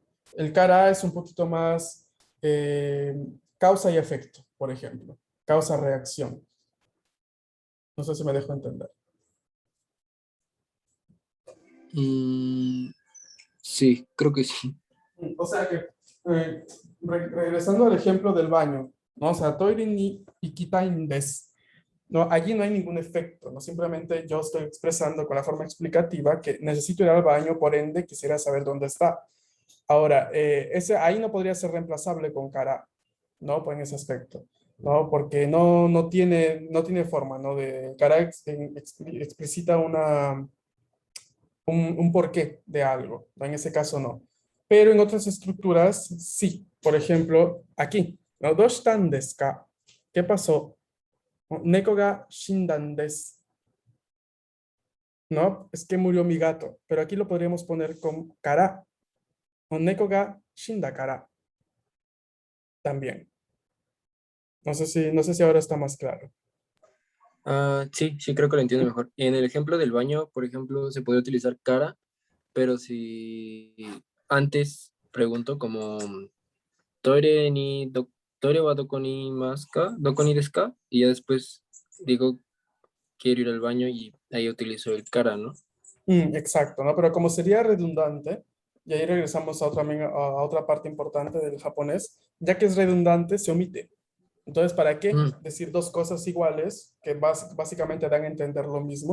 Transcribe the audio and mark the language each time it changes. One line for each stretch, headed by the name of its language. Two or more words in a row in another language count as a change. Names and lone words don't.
Spanish: El cara A es un poquito más eh, causa y efecto, por ejemplo. Causa-reacción. No sé si me dejo entender. Mm, sí, creo que sí. O sea que, regresando al ejemplo del baño, ¿no? O sea,
Japanese: トイレに行きたいです.
Spanish: No, allí no hay ningún efecto, no simplemente yo estoy expresando con la forma explicativa que necesito ir al baño, por ende quisiera saber dónde está. Ahora, ahí no podría ser reemplazable con cara, ¿no? Pues en ese aspecto, ¿no? Porque no tiene forma, ¿no? De cara explicita un porqué de algo, ¿no? En ese caso no. Pero en otras estructuras sí. Por ejemplo, aquí, ¿no?
Japanese: ¿どうしたんですか?
Spanish: ¿Qué pasó?
Japanese: 猫が死んだんです.
Spanish: No, es que murió mi gato, pero aquí lo podríamos poner con kara.
Japanese: O 猫が死んだから también.
Spanish: No sé si ahora está más claro. Ah, sí, sí, creo que lo entiendo mejor. En el ejemplo del baño, por ejemplo, se puede utilizar cara, pero si antes pregunto como
Japanese: トイレに トイレはどこにいますか どこにですか?
Spanish: Y ya después digo quiero ir al baño y ahí utilizo el cara, ¿no? Exacto, ¿no? Pero como sería redundante, y ahí regresamos a otra parte importante del japonés, ya que es redundante, se omite. Entonces, ¿para qué Mm, decir dos cosas iguales que básicamente dan a entender lo mismo?